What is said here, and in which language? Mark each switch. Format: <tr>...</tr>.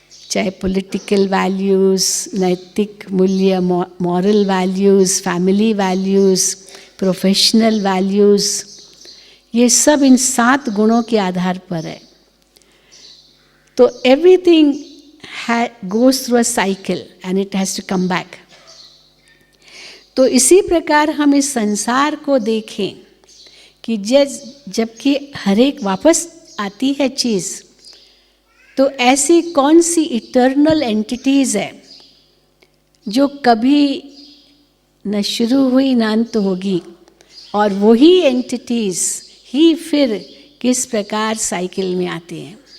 <hi>चाहे political values, नैतिक मूल्य, moral values, family values, professional values, ये सब इन 7 गुणों के आधार पर है।</hi> <en>तो everything goes through a cycle and it has to come back.</en> <hi>तो इसी प्रकार हम इस संसार को देखें कि जबकि हर एक वापस आती है चीज़, तो ऐसी कौन सी इटर्नल एंटिटीज़ है जो कभी न शुरू हुई न अंत होगी, और वही एंटिटीज़ ही फिर किस प्रकार साइकिल में आते हैं।</hi>